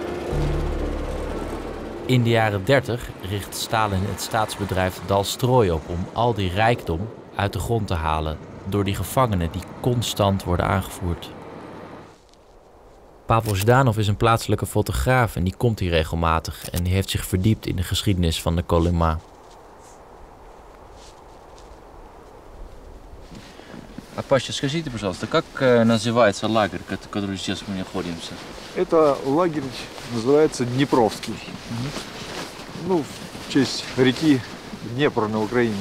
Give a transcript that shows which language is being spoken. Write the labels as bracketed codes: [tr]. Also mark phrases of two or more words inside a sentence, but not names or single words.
[nl] In de jaren 30 richt Stalin het staatsbedrijf Dalstroy op om al die rijkdom uit de grond te halen door die gevangenen die constant worden aangevoerd. Pavel Zhdanov is een plaatselijke fotograaf en die komt hier regelmatig en die heeft zich verdiept in de geschiedenis van de Kolyma. [ru] А Паша, скажите, пожалуйста, как называется лагерь, который сейчас мы находимся? Это лагерь называется Днепровский. Ну, в честь реки Днепр на Украине.